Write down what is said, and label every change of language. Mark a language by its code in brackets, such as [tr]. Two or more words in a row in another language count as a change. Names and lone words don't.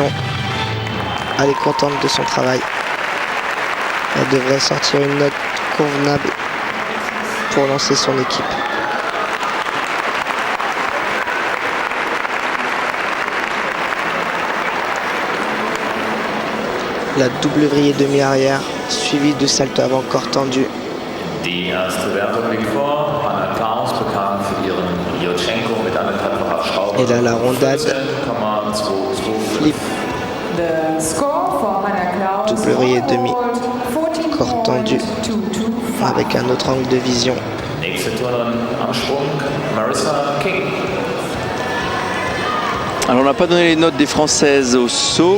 [fr] Elle est contente de son travail. Elle devrait sortir une note convenable pour lancer son équipe. La double vrille demi-arrière, suivie de salto avant corps tendu. [de] Die erste Wertung liegt vor. Anna Klaus bekannt für ihren Yurchenko mit einer [fr] Et là, la rondade, flip, double vrille demi, corps tendu, avec un autre angle de vision. Alors on n'a pas donné les notes des Françaises au saut.